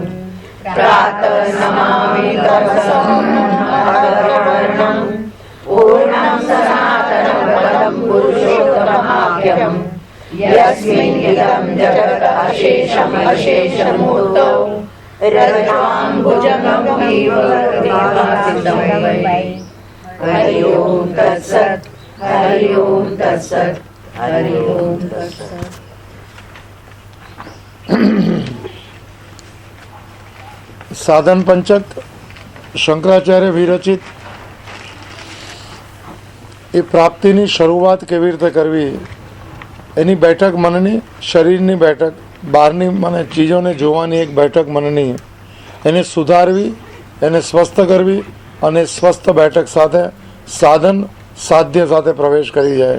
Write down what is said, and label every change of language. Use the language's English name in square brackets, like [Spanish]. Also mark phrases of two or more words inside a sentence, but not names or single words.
[Sanskrit] प्रातः नमामि कर्मसम्मतवर्णं पूर्णं सनातनं पदं पुरुषोत्तमाख्यम् यस्मिन् इदं जगत् अशेषम् अशेषमूर्तौ रजताम्बुजगम् विभासितं वै। हरि ओं तत्सत्, हरि ओं तत्सत्, हरि ओं तत्सत्। [Gujarati] સાધન પંચક શંકરાચાર્ય વિરચિત એ પ્રાપ્તિની શરૂઆત કેવી રીતે કરવી એની બેઠક મનની, શરીરની બેઠક, બહારની મને ચીજોને જોવાની એક બેઠક મનની, એને સુધારવી, એને સ્વસ્થ કરવી અને સ્વસ્થ બેઠક સાથે સાધન સાધ્ય સાથે પ્રવેશ કરી જાય.